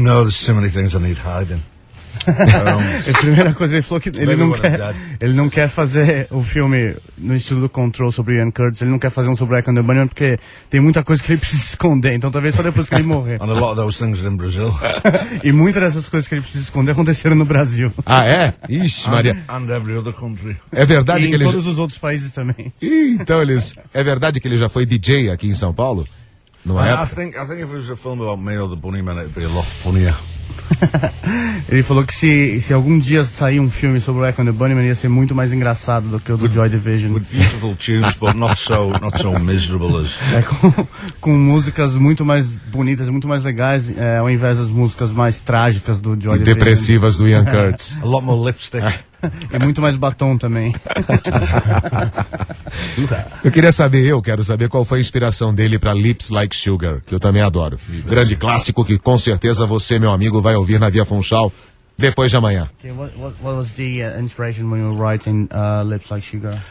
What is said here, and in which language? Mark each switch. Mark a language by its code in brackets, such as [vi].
[en] No, there's so many things I need hiding. [pt] A primeira coisa, ele falou que ele não quer fazer o filme no estilo do Control sobre Ian Curtis, ele não quer fazer um sobre Echo and the Bunnymen porque tem muita coisa que ele precisa esconder, então talvez só depois que ele morrer. [en] And a lot of those things in Brazil. [pt] E muitas dessas coisas que ele precisa esconder aconteceram no Brasil. Ah, é? Ixi, Maria. [en] And every other country. [pt] É verdade e que ele em todos os outros países também. Então, eles, é verdade que ele já foi DJ aqui em São Paulo? Não é? [en] I think if it was a film about me or the Bunnymen, it'd be a lot funnier. [pt] Ele falou que se algum dia sair um filme sobre o Echo and the Bunnymen ia ser muito mais engraçado do que o do Joy Division. [en] With beautiful tunes, but not so miserable as. [pt] É, com músicas muito mais bonitas, muito mais legais, ao invés das músicas mais trágicas do Joy Division. E depressivas do Ian Curtis. [en] A lot more lipstick. [pt] E muito mais batom também. Eu quero saber qual foi a inspiração dele para Lips Like Sugar, que eu também adoro. Grande clássico que com certeza você, meu amigo, vai ouvir na Via Funchal depois de amanhã. [en] Okay, what was the inspiration when you were writing Lips Like Sugar?